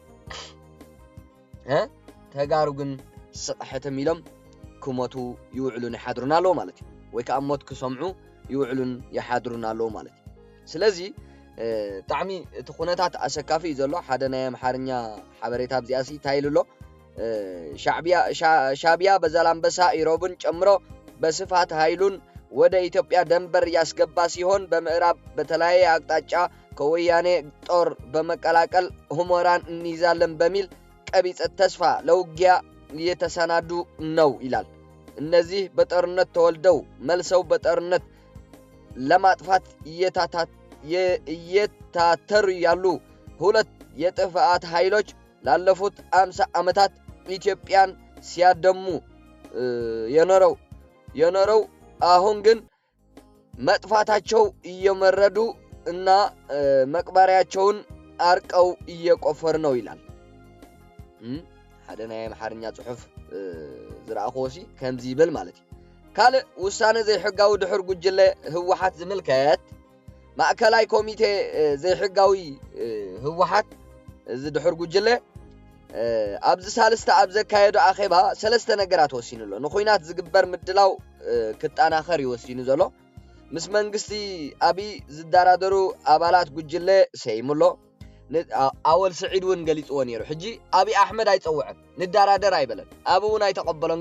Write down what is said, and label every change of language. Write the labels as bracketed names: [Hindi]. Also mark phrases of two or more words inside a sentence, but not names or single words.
[Tigrinya] ተጋሩ ግን ስቕሕትም ኢሎም ክሞቱ ይውዕሉን ይሓድሩና ኣለዉ ማለት እዩ ወይ ከዓ ሞት ክሰምዑ ይውዕሉን ይሓድሩና ኣለዉ ማለት እዩ ስለዚ ጣዕሚ እቲ ኩነታት ኣሰካፊ እዩ ዘሎ ሓደ ናይ ኣምሓርኛ ሓበሬታ ኣብዚኣሲ ታይልሎ [Amharic] ሻዕብያ በዛላምበሳ ኢሮብን ጨምሮ በስፋት ኃይሉን ወደ ኢትዮጵያ ደንበር ያስገባ ሲሆን በምዕራብ በተለያየ አቅጣጫ ከወያኔ ጦር በመቀላቀል ሁመራን እንይዛለን በሚል ቀቢጸ ተስፋ ለውጊያ እየተሰናዱ ነው ይላል እነዚህ በጦርነት ተወልደው መልሰው በጦርነት ለማጥፋት እየታተሩ ያሉ ሁለት የጥፋት ኃይሎች ላለፉት 50 ዓመታት ኢትዮጵያን ሲያደሙ የኖረው አሁን ግን መጥፋታቸው እየመረዱ እና መቅበሪያቸውን አርቀው እየቆፈሩ ነው ይላል [Tigrinya] ሓደ ናይ ኣምሓርኛ ጽሑፍ ዝረኣኾሲ ከምዚ ይብል ማለት እዩ ካልእ ውሳነ ዘይሕጋዊ ድሕር ጉጅለ ህወሓት ዝምልከት ማእከላይ ኮሚቴ ዘይሕጋዊ ህወሓት እዚ ድሕር ጉጅለ ኣብዚ ሳልስተ ኣብ ዘካየዱ ኣኼባ ሰለስተ ነገራት ወሲኑ ኣሎ ንኹይናት ዝግበር ምድላው ክጣናኸር ይወሲኑ ዘሎ ምስ መንግስቲ አብይ ዝዳራደሩ ኣባላት ጉጅለ ሰይሙሎ ኣወል ስዒድ እውን ገሊጽዎ ነይሩ ሕጂ አብይ ኣሕመድ ኣይጸውዕን ንዳራደር ኣይበለን ኣብ እውን ኣይተቐበሎን